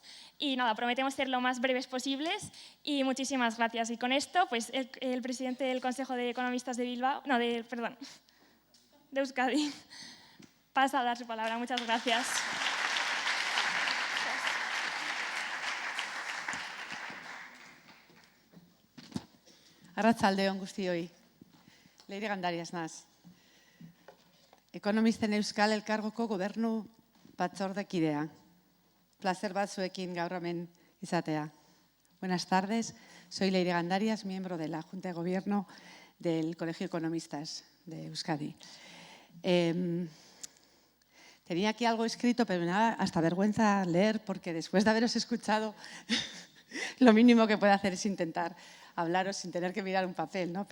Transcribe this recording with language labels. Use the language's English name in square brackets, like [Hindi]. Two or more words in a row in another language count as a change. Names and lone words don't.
[Spanish] Y nada, prometemos ser lo más breves posibles y muchísimas gracias. Y con esto, pues el presidente del Consejo de Economistas de Bilbao, de Euskadi, pasa a dar su palabra. Muchas gracias. [Basque] Arratsaldeon guztioi. Leire Gandarias naz. Ekonomisten Euskal Elkargoko gobernu batzordekidea. Placer bat zuekin gaur hemen izatea. [Spanish] Buenas tardes, soy Leire Gandarias, miembro de la Junta de Gobierno del Colegio de Economistas de Euskadi. Tenía aquí algo escrito, pero me daba hasta vergüenza leer, porque después de haberos escuchado, lo mínimo que puedo hacer es intentar hablaros sin tener que mirar un papel, ¿no?